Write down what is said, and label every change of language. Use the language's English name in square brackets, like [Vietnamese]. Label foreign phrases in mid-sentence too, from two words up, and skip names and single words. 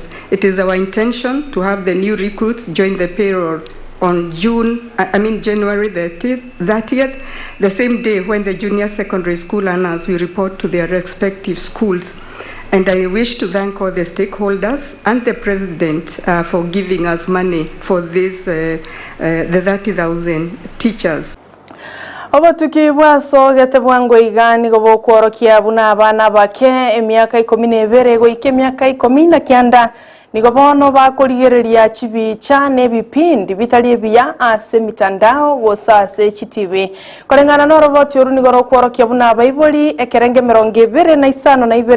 [English] It is our intention to have the new recruits join the payroll on January 30th, the same day when the junior secondary school learners will report to their respective schools. And I wish to thank all the stakeholders and the President for giving us money for this, the 30,000 teachers. [Gusii] Obatuki bwaso gete bwango igani gobo kworokia buna abana bake emiaka 12 go ike miaka 19 nigo bono bakoligereria chibi chane bipindi bitali bya ase mitandao gosase chitv kolengana no roboti oru nigo rokworokia buna baiboli ekerenge 25 na Ibere